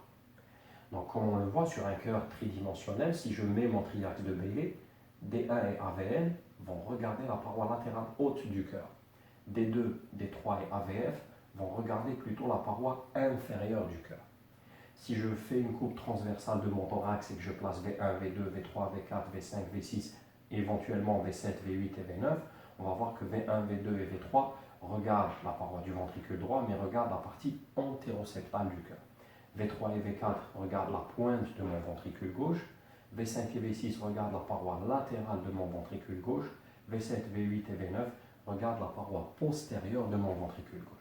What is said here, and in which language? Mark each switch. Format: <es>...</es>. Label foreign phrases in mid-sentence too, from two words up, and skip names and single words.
<fr>Donc, comme on le voit sur un cœur tridimensionnel, si je mets mon triaxe de Bailey, D1 et AVN vont regarder la paroi latérale haute du cœur. D2, D3 et AVF vont regarder plutôt la paroi inférieure du cœur. Si je fais une coupe transversale de mon thorax et que je place V1, V2, V3, V4, V5, V6, éventuellement V7, V8 et V9, on va voir que V1, V2 et V3 regardent la paroi du ventricule droit, mais regardent la partie antéroseptale du cœur. V3 et V4 regardent la pointe de mon ventricule gauche, V5 et V6 regardent la paroi latérale de mon ventricule gauche, V7, V8 et V9 regardent la paroi postérieure de mon ventricule gauche.</fr>